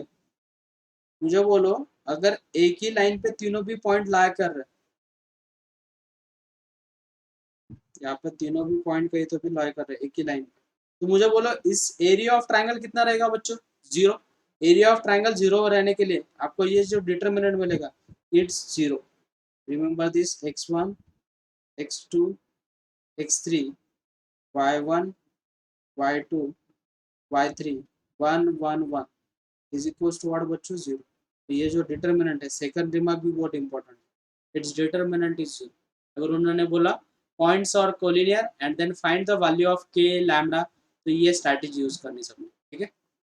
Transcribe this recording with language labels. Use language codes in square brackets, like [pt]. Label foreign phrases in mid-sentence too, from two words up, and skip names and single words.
[hi] मुझे बोलो अगर एक ही लाइन पे तीनों भी पॉइंट ला कर रहे, यहाँ पे तीनों भी पॉइंट कहीं तो भी ला कर रहे एक ही लाइन पे, तो मुझे बोलो इस [en] area of triangle [hi] कितना रहेगा बच्चों 0। [en] area of triangle [hi] 0 रहने के लिए आपको ये जो डिटरमिनेंट मिलेगा इट्स 0। [en] remember this x1, x2, x3, y1, y2, y3, 1 1 1 is equal to what बच्चों 0। [hi] तो ये जो डिटरमिनेंट है, [en] second remark [hi] भी बहुत इंपॉर्टेंट है, [en] its determinant is 0. [hi] अगर उन्होंने बोला पॉइंट्स और कोलिनियर [en] and then find the value of k lambda, [hi] तो ये स्ट्रैटेजी यूज करनी सबने, ठीक है।